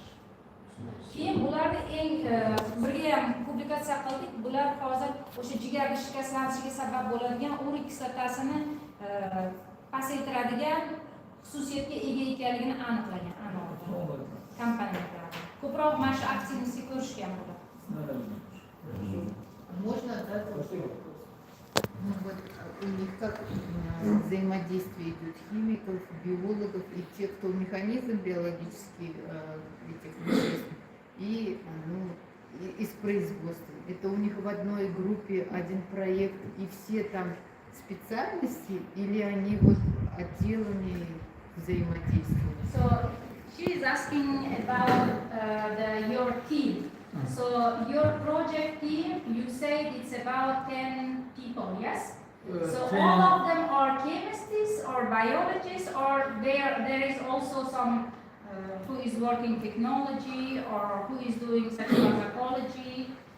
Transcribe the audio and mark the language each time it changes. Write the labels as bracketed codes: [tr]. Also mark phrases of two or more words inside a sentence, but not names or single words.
[uz] Keyin bularni eng birga ham publikatsiya qildik. Bular hozir o'sha jigarni shikastlanishiga sabab bo'ladigan urik kislotasini pasaytiradigan xususiyatga ega ekanligini aniqlagan kompaniyalar. Ko'proq mana shu aktivnostni ko'rishgan bular. [ru] Можно, да, ну, вот у них как взаимодействие идет химиков, биологов и тех, кто механизм биологический этих веществ и, из производства. Это у них в одной группе один проект и все там специальности, или они вот отделами взаимодействуют? [en] So she is asking about your team. So your project team, you said it's about 10 people, yes? So all of them are chemists or biologists, or there is also some who is working technology or who is doing such pharmacology.